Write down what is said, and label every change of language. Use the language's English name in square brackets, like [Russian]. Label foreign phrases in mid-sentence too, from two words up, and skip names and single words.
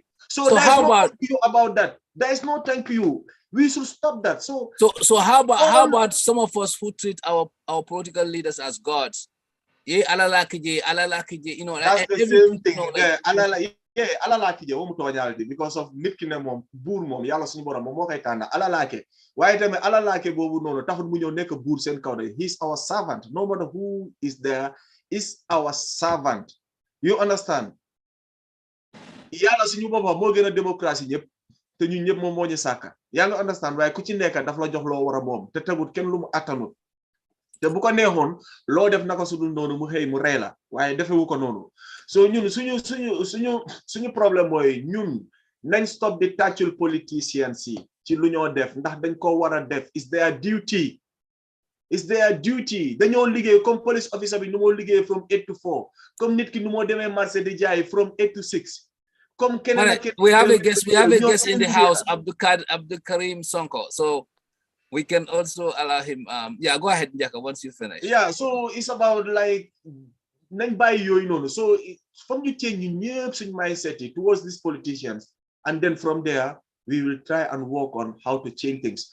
[English] So how about you about that? There is no thank you. We should stop that. So how about some of us who treat our political leaders as gods? Yeah, you know, that's the same thing. You know, because of [Wolof] nit ki ne mom bour mom yalla suñu borom mom mo koy tan alalake waye tamit alalake bobu nonu taxul mu ñew nek bour sen kaw de. [English] He's our servant. No matter who is there is our servant. You understand? [Wolof] Yalla suñu bopam mo gëna démocratie ñep te ñun ñep mom mo ñu saka. Ya nga understand? Waye ku ci nekk daf la jox lo wara mom te tegut kenn lu mu attanut. Te bu ko neexoon loo def naka sudul noonu mu xëy mu rey la waaye defewu ko noonu. So ñun suñu problème mooy ñun nañ stop di tàccul politicians yi ci lu ñoo def ndax dañ ko war a def. [English] It's their duty. It's their duty. [Wolof] Dañoo liggéey comme [English] police officer [Wolof] bi nu moo liggéey [English] from 8 to 4 [Wolof] comme nit ki nu moo demee marché di jaay [English] from 8 to 6. [Wolof] Comme keneen [English] we have a guest in the house, Abdul Karim Sonko. So we can also allow him. Yeah, go ahead, Njaka, once you finish. Yeah, so it's about like so from you change your mindset towards these politicians, and then from there we will try and work on how to change things.